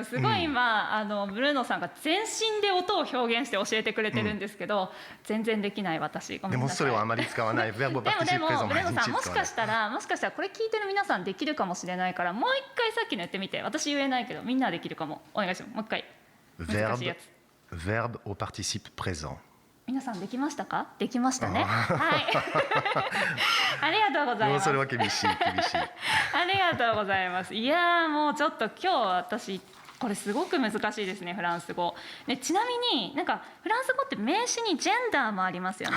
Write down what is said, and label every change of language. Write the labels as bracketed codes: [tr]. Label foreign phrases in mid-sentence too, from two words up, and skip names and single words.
[ja] すごい今、ブルーノさんが全身で音を表現して教えてくれてるんですけど、全然できない私。ごめんなさい。でもそれはあまり使わない。でもブルーノさんもしかしたらこれ聞いてる皆さんできるかもしれないから、もう一回さっきのやってみて。私言えないけどみんなできるかも。お願いします。もう一回。難しいやつ。 [fr] Verbe au participe présent。 [ja] 皆さんできましたか？できましたね。はい。ありがとうございます。それは厳しい。ありがとうございます。いやもうちょっと今日私これすごく難しいですね、フランス語。でちなみになんかフランス語って名詞にジェンダーもありますよね。